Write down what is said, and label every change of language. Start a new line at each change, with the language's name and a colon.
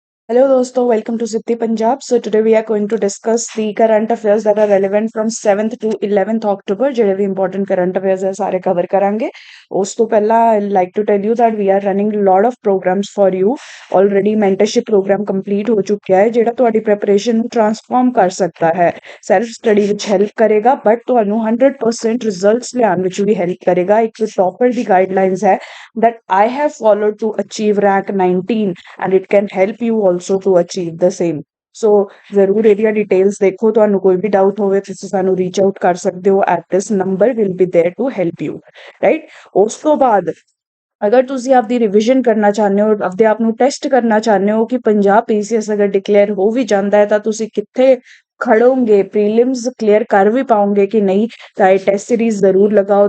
English: Hello दोस्तों, welcome to City Punjab. So today we are going to discuss the current affairs that are relevant from 7th to 11th October.
Punjabi: ਜਿਹੜੇ ਵੀ important current affairs ਹੈ ਸਾਰੇ cover ਕਰਾਂਗੇ। ਉਸ ਤੋਂ ਪਹਿਲਾਂ
English: I like to tell you that we are running a lot of programs for you. Already mentorship program complete
Punjabi: ਹੋ ਚੁੱਕਿਆ ਹੈ ਜਿਹੜਾ ਤੁਹਾਡੀ preparation ਨੂੰ transform ਕਰ ਸਕਦਾ ਹੈ। Self study ਵਿੱਚ help ਕਰੇਗਾ but ਤੁਹਾਨੂੰ 100% results ਲਿਆਉਣ ਵਿੱਚ ਵੀ help ਕਰੇਗਾ। ਇੱਕ topper ਦੀ guidelines ਹੈ
English: that I have followed to achieve rank 19 and it can help you also to achieve the same.
Punjabi: ਸੋ ਜ਼ਰੂਰ ਇਹਦੀਆਂ ਡਿਟੇਲਸ ਦੇਖੋ। ਤੁਹਾਨੂੰ ਕੋਈ ਵੀ ਡਾਊਟ ਹੋਵੇ ਤੁਸੀਂ ਸਾਨੂੰ ਰੀਚ ਆਊਟ ਕਰ ਸਕਦੇ ਹੋ
English: At this number will be there to help you right.
Punjabi: ਉਸ ਤੋਂ ਬਾਅਦ ਅਗਰ ਤੁਸੀਂ ਆਪਦੀ ਰਿਵੀਜ਼ਨ ਕਰਨਾ ਚਾਹੁੰਦੇ ਹੋ ਆਪਦੇ ਆਪ ਨੂੰ ਟੈਸਟ ਕਰਨਾ ਚਾਹੁੰਦੇ ਹੋ ਕਿ ਪੰਜਾਬ ਪੀਸੀਐਸ ਅਗਰ ਡਿਕਲੇਅਰ ਹੋ ਵੀ ਜਾਂਦਾ ਹੈ ਤਾਂ ਤੁਸੀਂ ਕਿੱਥੇ ਖੜੋਗੇ, ਪ੍ਰੀਲਿਮਸ ਕਲੀਅਰ ਕਰ ਵੀ ਪਾਉਂਗੇ ਕਿ ਨਹੀਂ, ਤਾਂ ਇਹ ਟੈਸਟ ਸੀਰੀਜ਼ ਜ਼ਰੂਰ ਲਗਾਓ।